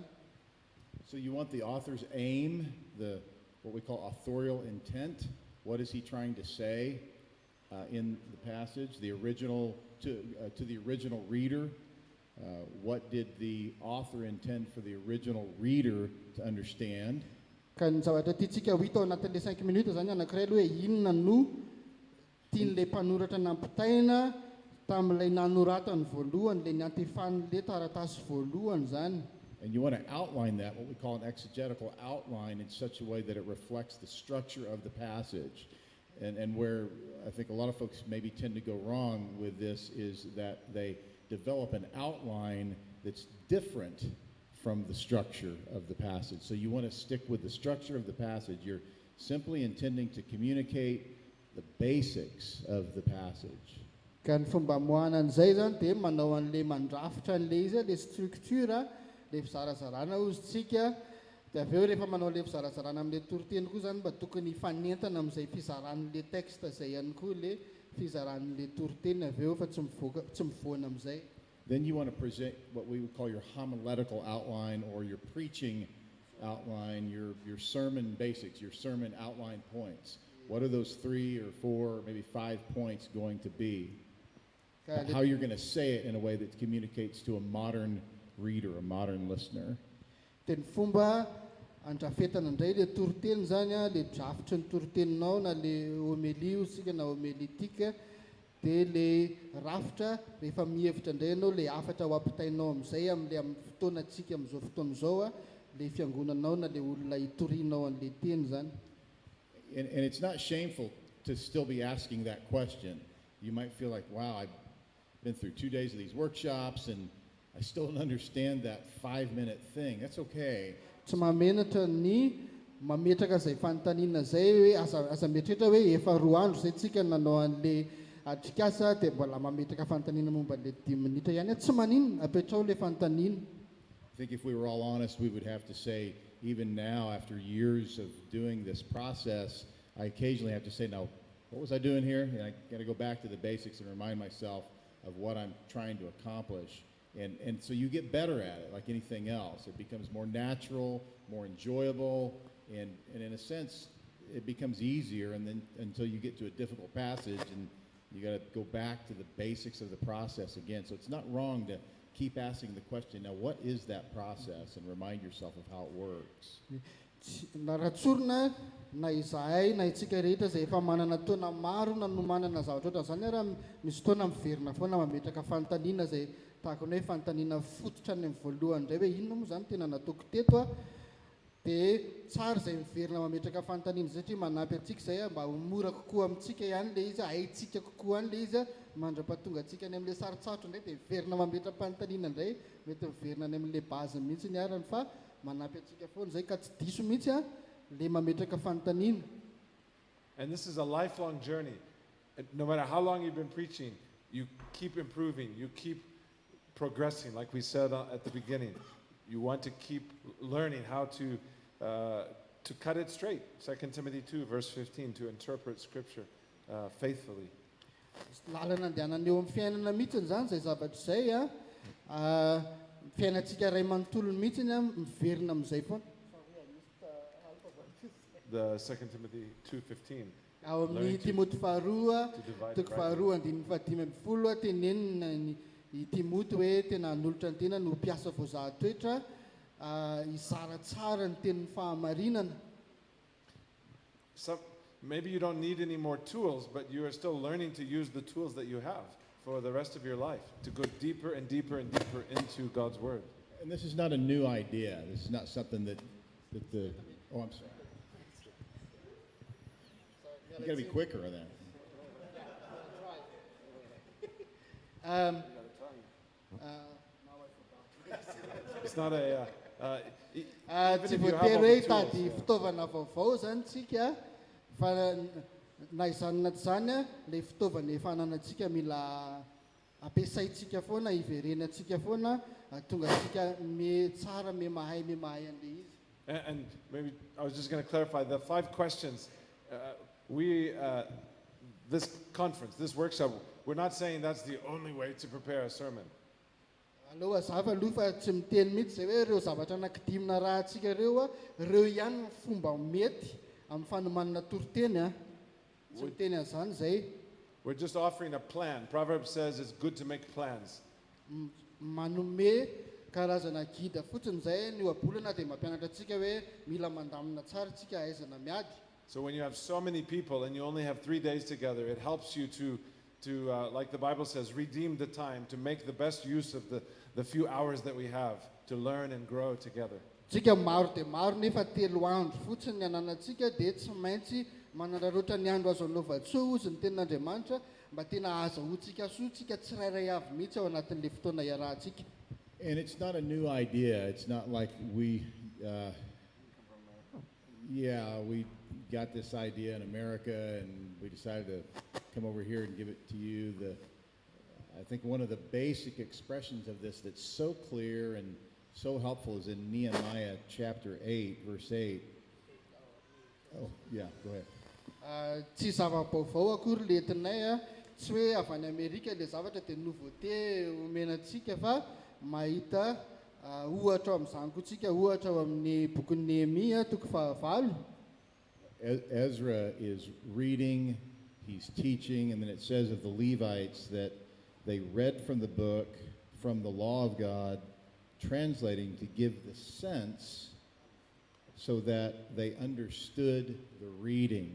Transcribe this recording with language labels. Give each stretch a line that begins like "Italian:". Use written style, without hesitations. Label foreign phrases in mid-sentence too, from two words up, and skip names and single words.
English: So you want the author's aim, what we call authorial intent. What is he trying to say in the passage? The original to the original reader. What did the author intend for the original reader to understand?
Malagasy: Ka ny zavatra tiantsika ho hita ao anatin'ilay 5 minutes zany anankiray aloha hoe inona no tian'ilay mpanoratra nampitaina tamin'ilay nanoratany voalohany, ilay niantefan'ilay taratasy voalohany zany.
English: And you want to outline that, what we call an exegetical outline, in such a way that it reflects the structure of the passage. And where I think a lot of folks maybe tend to go wrong with this is that they develop an outline that's different from the structure of the passage. So you want to stick with the structure of the passage. You're simply intending to communicate the basics of the passage.
Malagasy: Ka ny fomba moana an'izay zany dia manao an'ilay mandrafitra an'ilay izy ilay structure ilay fizarazarana ozytsika. Dia avy eo rehefa manao ilay fizarazarana amin'ilay toriteny koa zany mba tokony hifanentana amin'izay fizaran'ilay texte izay ihany koa ilay fizaran'ilay toriteny avy eo fa tsy mivoana amin'izay.
English: Then you want to present what we would call your homiletical outline or your preaching outline, your sermon basics, your sermon outline points. What are those 3 or 4, maybe 5 points going to be? How you're going to say it in a way that communicates to a modern reader, a modern listener.
Malagasy: Dia ny fomba andrafetana indray le toriteny zany a, le drafitry ny toriteninao na le homélie sika na homélitika, dia le rafitra rehefa mihevitra indray ianao le afatra ho ampitainao amin'izay amin'le amin'ny fotoanantsika amin'izao fotoana izao a, le fiangonanao na le olona hitorianao an'le teny zany.
English: And it's not shameful to still be asking that question. You might feel like, wow, I've been through 2 days of these workshops and I still don't understand that 5-minute thing. That's okay.
Malagasy: Tsy mamenatra ny mametraka izay fanontaniana izay hoe aza mieritreritra hoe efa 2 andro izay tsika nanao an'le atrikasa dia mbola mametraka fanontaniana momba le 10 minitra ihany, tsy maninona apetrao le fanontaniana.
English: I think if we were all honest, we would have to say, even now, after years of doing this process, I occasionally have to say, now, what was I doing here? And I got to go back to the basics and remind myself of what I'm trying to accomplish. And so you get better at it, like anything else. It becomes more natural, more enjoyable, and in a sense, it becomes easier. And then until you get to a difficult passage, and you got to go back to the basics of the process again. So it's not wrong to keep asking the question, now what is that process, and remind yourself of how it works.
Malagasy: Na ratsorina na izahay na itsika rehetra izay efa manana taona maro na no manana zavatra ohatran' izany ara misy taona miverina foana mametraka fanontaniana izay tahaka ny hoe fanontaniana fototra any amin'ny voalohany indray hoe inona moa izany tena nataoko teto a, dia tsara izay miverina mametraka fanontaniana satria manampy antsika izay a mba ho mora kokoa amintsika ihany le izy, haintsika kokoa any le izy a, mandra-pahatonga antsika any amin'le sarotsarotra indray dia miverina mametraka fanontaniana indray, mety miverina any amin'le base mihitsy ny arany fa manampy antsika foana izay ka tsy diso mihitsy a le mametraka fanontaniana.
English: And this is a lifelong journey. No matter how long you've been preaching, you keep improving, you keep progressing, like we said at the beginning. You want to keep learning how to cut it straight. 2 Timothy 2, verse 15, to interpret Scripture faithfully.
Malagasy: Lalana andehanana eo amin'ny fiainana mihitsy izany izay zavatra izay a, fiainantsika ray manontolony mihitsy a miverina amin'izay foana.
English: The 2 Timothy 2:15.
Malagasy: Ao amin'ny Timoty faharoa toko faharoa andininy fahadimy amby folo tenenina i Timoty hoe tena hanolotra ny tena no mpiasa voazahatoetra, hizara tsara ny tenin'ny fahamarinana.
English: Maybe you don't need any more tools, but you are still learning to use the tools that you have for the rest of your life, to go deeper and deeper and deeper into God's Word. And this is not a new idea. This is not something that the, oh, I'm sorry. You got to be quicker on that. It's not a.
Malagasy: Tsy voatery hoe tady fitaovana vaovao zany tsika fa na izany na tsy zany a, le fitaovana efa ananantsika mila ampiasaintsika foana, iverenantsika foana, tonga tsika me tsara me mahay an'le izy.
English: And maybe I was just going to clarify the 5 questions. This conference, this workshop, we're not saying that's the only way to prepare a sermon.
Malagasy: Aloha zava aloha fa tsy miteny mihitsy zay hoe ireo zavatra anankidimina raha antsika ireo a, ireo ihany ny fomba mety amin'ny fanomanana toriteny a. Tsy miteny an'izany zay.
English: We're just offering a plan. Proverbs says it's good to make plans.
Malagasy: Manome karazana gida fotsiny zay ny ohabolana dia mampianatra antsika hoe mila mandamina tsara tsika aizana miady.
English: So when you have so many people and you only have 3 days together, it helps you to like the Bible says, redeem the time, to make the best use of the few hours that we have to learn and grow together.
Malagasy: Tsika maro dia maro nefa 3 andro fotsiny ananantsika dia tsy maintsy manararoatra ny andro azo anaova-tsoa ozy ny tenin'Andriamanitra mba tena azahoantsika soa tsika tsirairay avy mihitsy ao anatin'le fotoana iarahantsika.
English: And it's not a new idea. It's not like we got this idea in America and we decided to come over here and give it to you. I think one of the basic expressions of this that's so clear and so helpful is in Nehemiah chapter 8, verse 8. Oh, yeah, go ahead.
Malagasy: Tsy zava-baovao akory le entinay a, tsy hoe avy any Amerika le zavatra dia nouveauté omenantsika fa mahita ohatra amin'izany koa tsika, ohatra ao amin'ny bokin'ny Nehemia toko 9.
English: Ezra is reading, he's teaching, and then it says of the Levites that they read from the book, from the law of God, translating to give the sense so that they understood the reading.